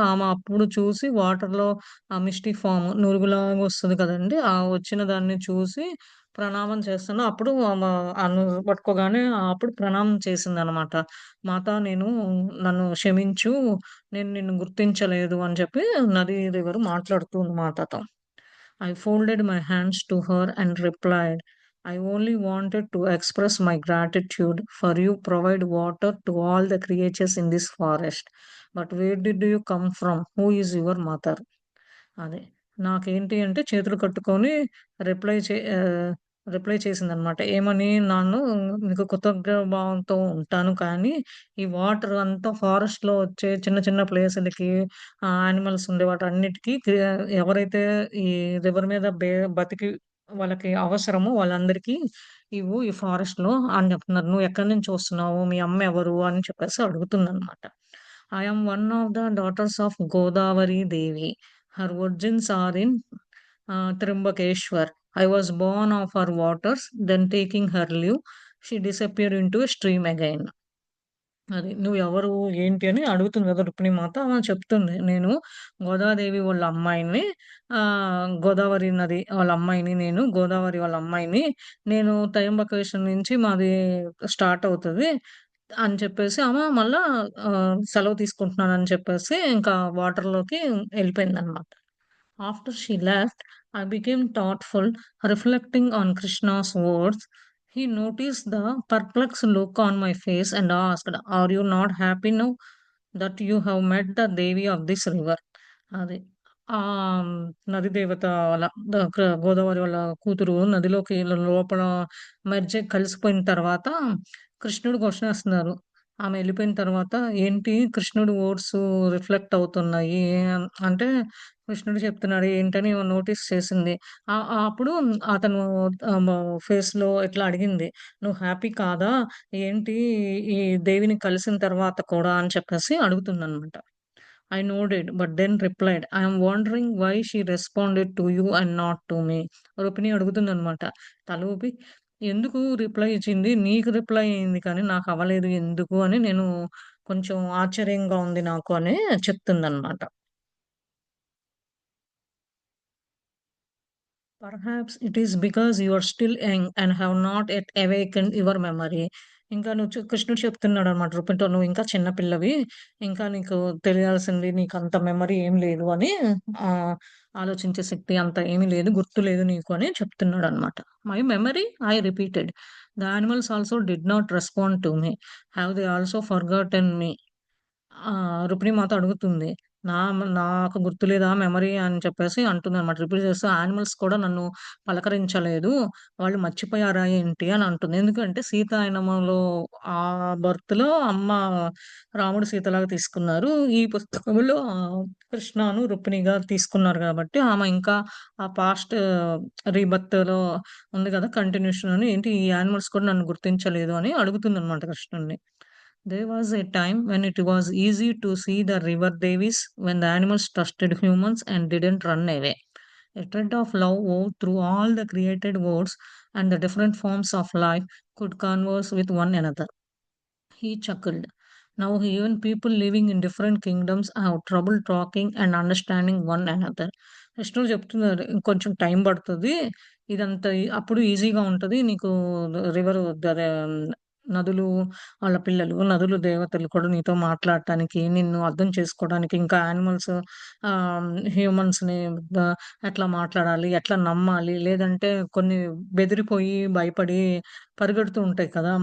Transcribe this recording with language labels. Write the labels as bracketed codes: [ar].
[te] ఆమె అప్పుడు చూసి వాటర్‌లో ఆ మిస్టీ ఫార్మ్ నురుగులాగా వస్తది కదండీ! ఆ వచ్చిన దాన్ని చూసి ప్రణామం చేస్తున్నా. అప్పుడు పట్టుకోగానే అప్పుడు ప్రణామం చేసిందనమాట. "మాతా నన్ను క్షమించు. నేను నిన్ను గుర్తించలేదు" అని చెప్పి నది రివర్ మాట్లాడుతూ ఉంది మాతతో. [en] I folded my hands to her and replied, "I only wanted to express my gratitude for you provide water to all the creatures in this forest. But where did you come from? Who is your mother?" [te] అదే. నాకేంటి అంటే చేతులు కట్టుకొని reply చే ఆహ్, reply చేసిందనమాట. ఏమని? నీకు కృతజ్ఞ భావంతో ఉంటాను కానీ, ఈ వాటర్ అంతా ఫారెస్ట్‌లో వచ్చే చిన్న చిన్న ప్లేసులకి యానిమల్స్ ఉండే వాటన్నిటికి ఎవరైతే ఈ రివర్ మీద బతికి వాళ్ళకి అవసరమో వాళ్ళందరికీ ఇవ్వు ఈ ఫారెస్ట్‌లో అని చెప్తున్నారు. "నువ్వు ఎక్కడి నుంచి వస్తున్నావు? మీ అమ్మ ఎవరు?" అని చెప్పేసి అడుగుతుందనమాట. [en] "I am one of the daughters of Godavari Devi. Her origins are in Trimbakeshwar. I was born of her waters, then taking her leave, she disappeared into a stream again. [te] అది. "నువ్వెవరు? ఏంటి?" అని అడుగుతుంది గదా! రుక్మిణీమాత. ఆమె చెప్తుంది. "నేను గోదాదేవి వాళ్ళ అమ్మాయిని. గోదావరి నది వాళ్ళ అమ్మాయిని నేను. గోదావరి వాళ్ళ అమ్మాయిని. నేను త్రయంబకేశ్వరం నుంచి మాది స్టార్ట్ అవుతది" అని చెప్పేసి ఆమె మళ్ళా సెలవు తీసుకుంటున్నానని చెప్పేసి ఇంకా వాటర్‌లోకి ఎళ్ళిపోయిందనమాట. [en] After she left, I became thoughtful, reflecting on Krishna's words. He noticed the perplexed look on my face and asked, "Are you not happy now that you have met the Devi of this river?" [te] అది. ఆహ్, నది దేవత వాళ్ళ గోదావరి వాళ్ళ కూతురు నదిలోకి లోపల కలిసిపోయిన తర్వాత కృష్ణుడు క్వెషన్ ఏస్తున్నారు. ఆమె ఎళ్ళిపోయిన తర్వాత ఏంటి కృష్ణుడి వర్డ్స్ రిఫ్లెక్ట్ అవుతున్నాయి. అంటే కృష్ణుడు చెప్తున్నాడు ఏంటని నోటీస్ చేసింది. అప్పుడు అతను ఆహ్, మ ఫేస్‌లో ఇట్లా అడిగింది. "నువ్వు హ్యాపీ కాదా? ఏంటి ఈ దేవిని కలిసిన తర్వాత కూడా" అని చెప్పేసి అడుగుతుందనమాట. [en] I nodded, but then replied, "I am wondering why she responded to you and not to me." [te] Rukmini అడుగుతుందనమాట. తల ఊపి, "ఎందుకు రిప్లై ఇచ్చింది? నీకు రిప్లై అయింది కానీ నాకవ్వలేదు ఎందుకు?" అని నేను కొంచెం ఆశ్చర్యంగా ఉంది నాకు అని చెప్తుందనమాట. [en] Perhaps it is because you are still young and have not yet awakened your memory. [te] ఇంకా నువ్వు కృష్ణుడు చెప్తున్నాడన్నమాట రుక్మిణితో, "నువ్వు ఇంకా చిన్న పిల్లవి. ఇంకా నీకు తెలియాల్సింది నీకంత మెమరీ ఏం లేదు" అని ఆహ్, ఆలోచించే శక్తి అంత ఏమీ లేదు. గుర్తు లేదు నీకు అని చెప్తున్నాడన్నమాట. [en] "My memory?" I repeated. "The animals also did not respond to me. Have they also forgotten me?" [te] రుక్మిణీమాత అడుగుతుంది. నాకు గుర్తులేదా మెమరీ అని చెప్పేసి అంటుందనమాట. రిపీట్ చేస్తూ యానిమల్స్ కూడా నన్ను పలకరించలేదు. వాళ్ళు మర్చిపోయారా ఏంటి అని అంటుంది. ఎందుకంటే సీతాయనములో ఆ బర్త్‌లో అమ్మ రాముడు సీతలాగా తీసుకున్నారు. ఈ పుస్తకంలో కృష్ణను రుక్మిణిగా తీసుకున్నారు గాబట్టి ఆమె ఇంకా ఆ పాస్ట్ రీబర్త్‌లో ఉంది గదా! కంటిన్యూషన్ అని ఏంటి ఈ యానిమల్స్ కూడా నన్ను గుర్తించలేదు అని అడుగుతుందనమాట కృష్ణుడిని. [en] There was a time when it was easy to see the river Davis when the animals trusted humans and didn't run away. A thread of love wove through all the created worlds, and the different forms of life could converse with one another. He chuckled. Now even people living in different kingdoms have trouble talking and understanding one another. [te] కృష్ణుడు చెప్తున్నారు. ఇంకొంచెం time పడతది. ఇదంతా అప్పుడు ఈజీగా ఉంటది. నీకు river నదులు వాళ్ళ పిల్లలు, నదులు దేవతలు కూడా నీతో మాట్లాడటానికి, నిన్ను అర్థం చేసుకోవడానికి, ఇంకా యానిమల్స్ హ్యూమన్స్‌ని ద ఎట్లా మాట్లాడాలి, ఎట్లా నమ్మాలి, లేదంటే కొన్ని బెదిరిపోయి, భయపడి పరిగెడుతూ ఉంటాయి కదా!